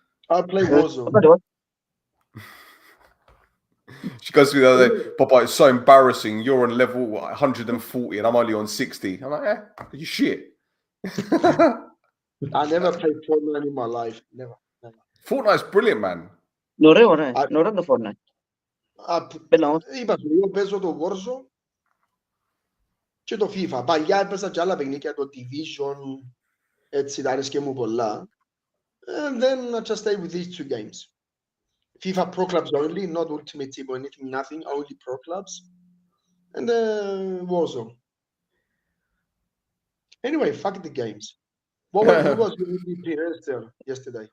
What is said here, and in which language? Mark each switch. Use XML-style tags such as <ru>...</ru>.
<en>I play Warzone. She goes to me the other day, Papa, it's so embarrassing. You're on level 140 and I'm only on 60. I'm like, you shit. I never played Fortnite in my life. Never. Fortnite's brilliant, man.</en> <el>Ωραίο το Fortnite. Είπα σου, εγώ παίζω το Warzone και το FIFA. Παλιά έπαιζα και άλλα παιχνίδια, το Division, έτσι τα άρεσκε μου πολλά.</el> <en>And then I just stay with these two games. FIFA Pro Clubs only, not Ultimate Team or anything, nothing, only Pro Clubs. And Warzone. Anyway, fuck the games. Who was your MVP yesterday?</en>